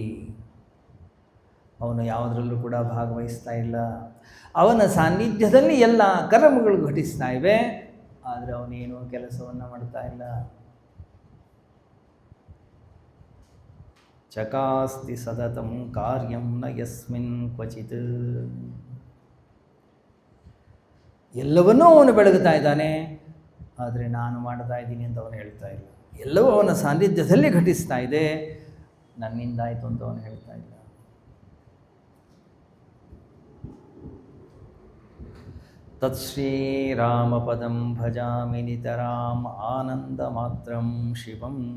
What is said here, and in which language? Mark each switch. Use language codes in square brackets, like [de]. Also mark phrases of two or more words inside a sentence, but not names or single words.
[kn] ಅವನು ಯಾವುದರಲ್ಲೂ ಕೂಡ ಭಾಗವಹಿಸ್ತಾ ಇಲ್ಲ. ಅವನ ಸಾನ್ನಿಧ್ಯದಲ್ಲಿ ಎಲ್ಲ ಕರ್ಮಗಳು ಘಟಿಸ್ತಾ ಇವೆ, ಆದರೆ ಅವನೇನೂ ಕೆಲಸವನ್ನು ಮಾಡ್ತಾ ಇಲ್ಲ. [sa] ಚಕಾಸ್ತಿ ಸತತಂ ಕಾರ್ಯಂ ನ ಯಸ್ಮಿನ್ ಕ್ವಚಿತ್. [kn] ಎಲ್ಲವನ್ನೂ ಅವನು ಬೆಳಗುತ್ತಾ ಇದ್ದಾನೆ, ಆದರೆ ನಾನು ಮಾಡ್ತಾ ಇದ್ದೀನಿ ಅಂತ ಅವನು ಹೇಳ್ತಾ ಇಲ್ಲ. ಎಲ್ಲವೂ ಅವನ ಸಾನ್ನಿಧ್ಯದಲ್ಲಿ ಘಟಿಸ್ತಾ ಇದೆ, ನನ್ನಿಂದಾಯಿತು ಅಂತ ಅವನು ಹೇಳ್ತಾ ಇಲ್ಲ. [sa] ತತ್ಶ್ರೀರಾಮಪದಂ ಭಜಾಮಿ ನಿತರಾಂ ಆನಂದ ಮಾತ್ರಂ ಶಿವಂ.